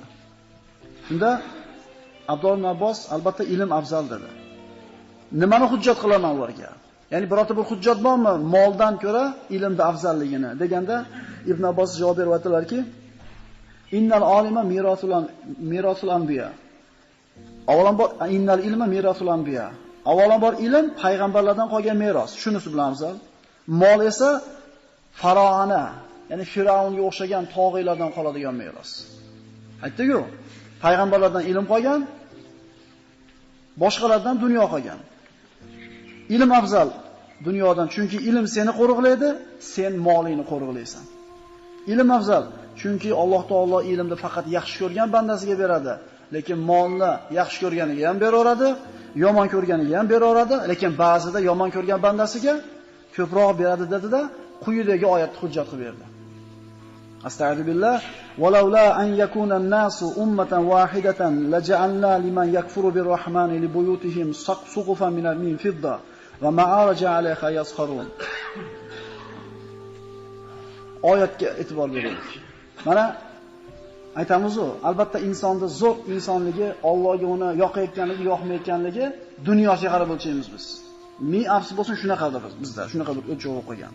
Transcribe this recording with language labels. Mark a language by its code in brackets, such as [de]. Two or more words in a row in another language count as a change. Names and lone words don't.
[uz] Shunda Abdulloh ibn Abbos albatta ilm afzal dedi. Nimani hujjat qilaman ularga? Ya'ni birorta bir hujjat bormi moldan ko'ra ilmda afzalligini deganda Ibn Abbos javob berib aytdilarki, [ar] إن العالم ميراث الأنبياء. Avvalambor إن العلم ميراث الأنبياء. [uz] Avvalambor ilm payg'ambarlardan qolgan meros, shunisi bilan afzal. Mol esa faroana, ya'ni Firavunga o'xshagan tog'iylardan qoladigan meros. Aytdi-ku, payg'ambarlardan ilm qolgan, boshqalardan dunyo qolgan. Ilm afzal dunyodan, chunki ilm seni qo'riqlaydi, sen molingni qo'riqlaysan. Ilm afzal, chunki Alloh taolo ilmni faqat yaxshi ko'rgan bandasiga beradi, lekin molni yaxshi ko'rganiga ham beraveradi, yomon ko'rganiga ham beraveradi, lekin ba'zida yomon ko'rgan bandasiga ko'proq beradi dedi-da, quyidagi oyatni hujjat qilib berdi. [ar] أستغفر الله. ولولا أن يكون الناس أمة واحدة لجعلنا لمن يكفر بالرحمن لبيوتهم سقفا من فضة ومعارج عليها يظهرون. [uz] Oyatga e'tibor beraylik. Mana aytamiz-ku, albatta insonning zo'r insonligi, Allohga uni yoqayotganligi, yoqmayotganligi dunyosiga qarab o'lchaymiz biz. Ming afsus bo'lsin shunaqadir bizda, shunaqa bir o'lchov qo'ygan.